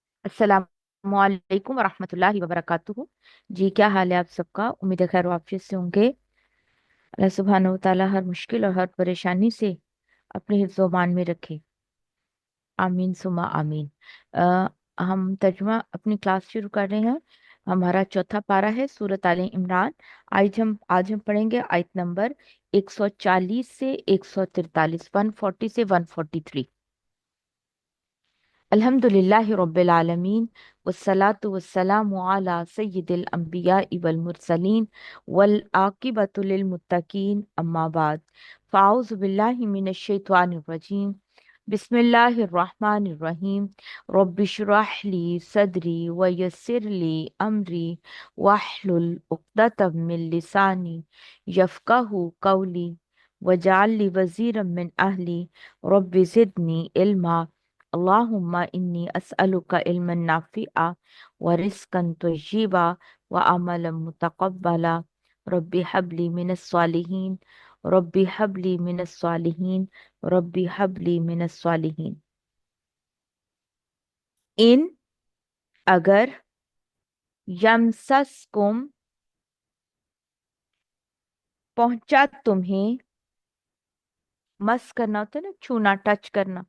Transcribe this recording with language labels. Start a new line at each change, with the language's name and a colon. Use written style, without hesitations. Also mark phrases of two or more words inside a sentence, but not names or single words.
Arabic: السلام عليكم ورحمة الله وبركاته.
Hindi: जी, क्या हाल है आप सबका? उम्मीद है खैर वाफियत से होंगे।
Arabic: الله سبحانه وتعالى
Hindi: हर मुश्किल और हर परेशानी से अपने हिफ्ज़ व मान में रखे।
Arabic: آمين ثم آمين.
Hindi: हम तर्जुमा अपनी क्लास शुरू कर रहे हैं। हमारा चौथा पारा है सूरत आले इमरान। आज हम पढ़ेंगे आयत नंबर 140 से 143, 140 से 143।
Arabic: الحمد لله رب العالمين والصلاة والسلام على سيد الأنبياء والمرسلين والعاقبة للمتقين أما بعد فأعوذ بالله من الشيطان الرجيم بسم الله الرحمن الرحيم رب اشرح لي صدري ويسر لي أمري واحلل عقدة من لساني يفقهوا قولي واجعل لي وزيرا من أهلي رب زدني علما اللهم إني أسألك علما نافعا ورزقا طيبا وعملا متقبلا ربي هب لي من الصالحين ربي هب لي من الصالحين ربي هب لي من الصالحين.
Hindi: इन अगर यमसस्कुम पहुंचा तुम्हें, मस करना होता है ना, छूना,
English: टच
Hindi: करना।